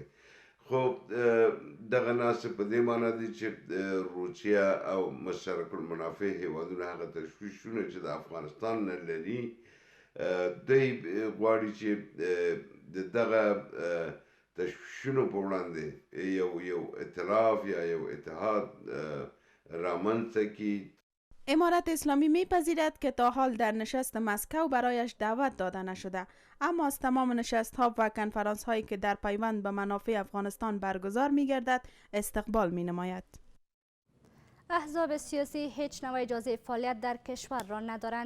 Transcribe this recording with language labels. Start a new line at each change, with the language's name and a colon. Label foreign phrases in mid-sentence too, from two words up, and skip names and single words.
Pashto: خو دغه ناسې په دې معنی دی چې روسیه او مشترک المنافع هیوادونه هغه تشویشونه چې د افغانستان نه لري، دوی غواړي چې دغه تشویشونو په وړاندې یو ائتلاف یا یو اتحاد رامنځته کړي.
Persian: امارت اسلامی میپذیرد که تا حال در نشست مسکو برایش دعوت داده نشده، اما از تمام نشست ها و کنفرانس هایی که در پیوند به منافع افغانستان برگزار می گردد استقبال می نماید. احزاب سیاسی هیچ نوع اجازه فعالیت در کشور را ندارند.